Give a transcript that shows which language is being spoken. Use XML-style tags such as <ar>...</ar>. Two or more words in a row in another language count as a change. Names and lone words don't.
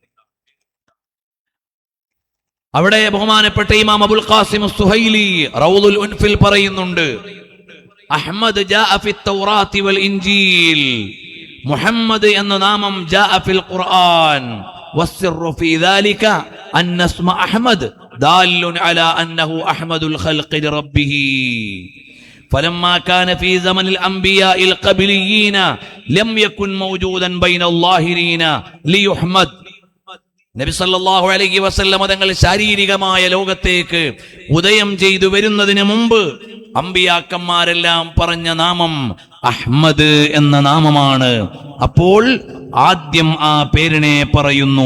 <ml>അവിടെ ബഹുമാനപ്പെട്ട ഇമാം അബുൽ ഖാസിം സുഹൈലി റൗദുൽ ഉൻഫിൽ പറയുന്നുണ്ട്,</ml> <ar>أحمد جاء في التوراة والإنجيل.</ar> <ml>മുഹമ്മദ് എന്ന നാമം</ml> <ar>جاء في القرآن. والسر في ذلك أن اسم أحمد دال على أنه أحمد الخلق لربه. فلما كان في زمن الأنبياء القبليين لم يكن موجودا بين الظاهرين ليحمد.</ar> <ml>നബി</ml> <ar>صلى الله عليه وسلم</ar> <ml>തങ്ങൾ ശാരീരികമായ ലോകത്തേക്ക് ഉദയം ചെയ്തു വരുന്നതിന് മുമ്പ് അമ്പിയാക്കന്മാരെല്ലാം പറഞ്ഞ നാമം അഹ്മദ് എന്ന നാമമാണ്. അപ്പോൾ ആദ്യം ആ പേരിനെ പറയുന്നു.</ml>